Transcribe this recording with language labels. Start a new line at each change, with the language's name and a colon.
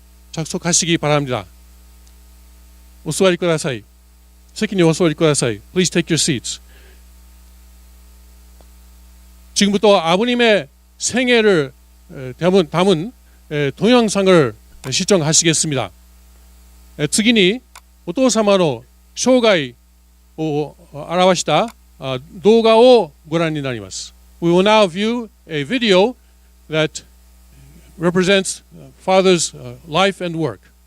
Korean: 작속하시기 바랍니다.
Japanese: お座りください。席にお座りください。
English: Please take your seats.
Korean: 지금부터 아버님의 생애를 담은 동영상을 시청하시겠습니다.
Japanese: 次にお父様の生涯を表した動画をご覧になります。
English: We will now view a video that represents father's life and work.